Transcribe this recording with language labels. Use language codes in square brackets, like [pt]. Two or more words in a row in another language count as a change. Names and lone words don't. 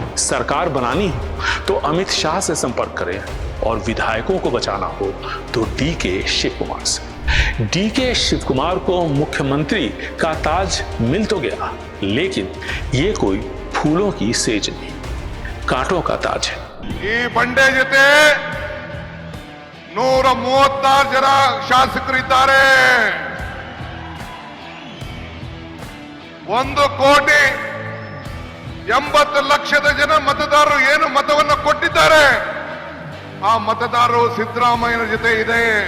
[hi] सरकार बनानी हो तो अमित शाह से संपर्क करें और विधायकों को बचाना हो तो डीके शिव कुमार से। डीके शिव कुमार को मुख्यमंत्री का ताज मिल तो गया, लेकिन ये कोई फूलों की सेज नहीं, कांटों का ताज है। [kn] ಈ ಬಂಡೆ ಜೊತೆ 136 ಜನ ಶಾಸಕರಿದ್ದಾರೆ। 1,80,00,000 ಜನ ಮತದಾರರು ಏನು ಮತವನ್ನು ಕೊಟ್ಟಿದ್ದಾರೆ, ಆ ಮತದಾರರು ಸಿದ್ದರಾಮಯ್ಯನ ಜೊತೆ ಇದೆ।